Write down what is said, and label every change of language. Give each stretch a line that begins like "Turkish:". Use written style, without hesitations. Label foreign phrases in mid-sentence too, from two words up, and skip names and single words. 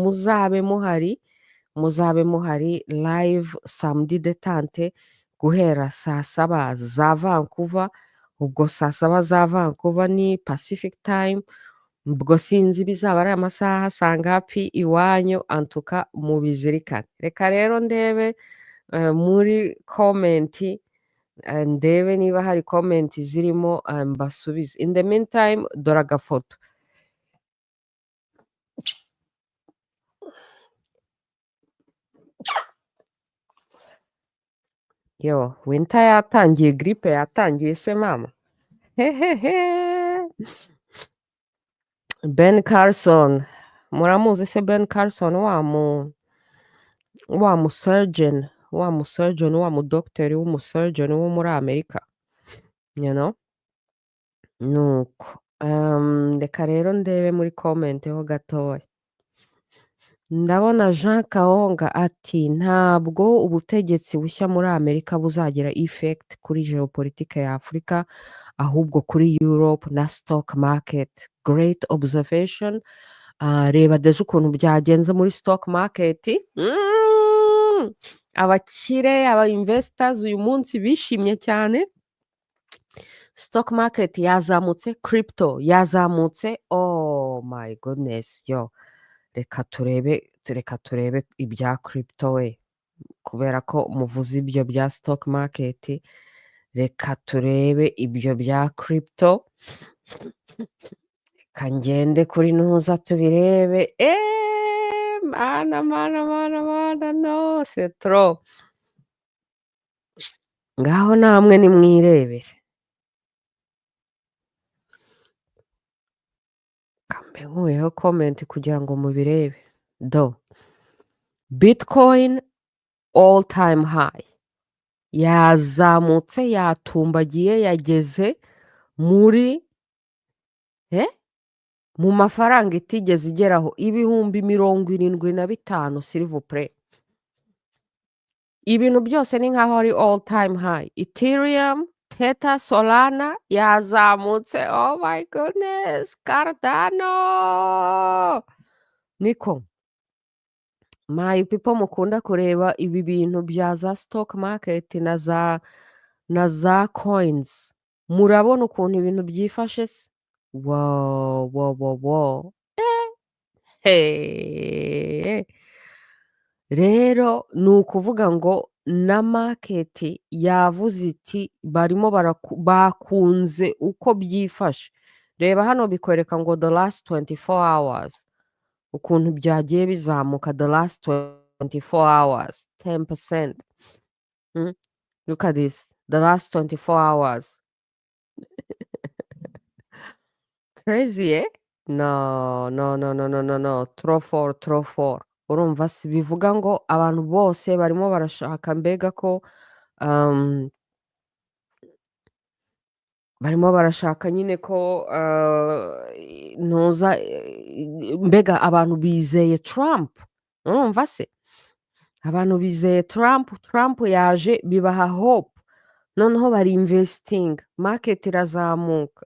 Kinyarwanda: muzabe muhari live samedi detente guhera saa saba za Vancouver, ubwo saa saba za Vancouver ni Pacific time, ubwo sinzi bizaba ari amasaha sangapi iwanyu antuka mubizirikane. Reka rero ndebe muri komenti ndebe niba hari komenti zirimo mbasubize.
English: In the meantime
Kinyarwanda: dore agafoto. Yo, winter yatangiye, gripe yatangiye se mama. Hehehe. Ben Carson, muramuzi se Ben Carson wa mu surgeon, wa mu doctor w'umu surgeon wo muri Amerika,
English: you know?
Kinyarwanda: Nuko reka rero ndebe muri comment ho gatoya. Ndabona Jean Kaonga ati ntabwo ubutegetsi bushya muri Amerika buzagira effect kuri geopolitique ya Afurika ahubwo kuri Europe na
English: stock market. Great observation.
Kinyarwanda: Reba deje ukuntu byagenze muri
English: stock market.
Kinyarwanda: Abakire aba investors uyu munsi bishimye cyane.
English: Stock market
Kinyarwanda: yazamutse, crypto yazamutse.
English: Oh my goodness, yo.
Kinyarwanda: Reka turebe ibya crypto we, kubera ko muvuze ibyo bya
English: stock market,
Kinyarwanda: reka turebe ibyo bya crypto. Reka ngende kuri ntuza tubirebe. Mana, no,
French: c'est trop.
Kinyarwanda: Ngaho namwe nimwirebere. Kambe nkuyeho comment kugira ngo mubirebe.
English: Bitcoin all time high.
Kinyarwanda: Yazamutse, yatumbagiye, yageze muri mu mafaranga itigeze igeraho ibihumbi 75
French: s'il vous plaît.
Kinyarwanda: Ibintu byose ni nkaho ari
English: all time high.
Kinyarwanda: Ethereum, Theta, Solana yazamutse.
English: Oh my goodness, Cardano.
Kinyarwanda: Niko
English: my people
Kinyarwanda: mukunda kureba ibi bintu bya za
English: stock market
Kinyarwanda: na za coins, murabona ukuntu ibintu byifashe se.
English: Wow.
Kinyarwanda: Rero ni ukuvuga ngo na market yavuze iti barimo bakunze uko byifashe. Reba hano bikwereka ngo
English: the last 24 hours
Kinyarwanda: ukuntu byagiye bizamuka.
English: The last 24 hours 10%. Look at this, the last 24 hours. Crazy, eh? No.
French: Trop fort.
Kinyarwanda: Urumva si bivuga ngo abantu bose barimo barashaka mbega ko barimo barashaka nyine ko ntuza mbega abantu bizeye Trump. Urumva se abantu bizeye Trump yaje bibaha hope, noneho bari investing, market irazamuka.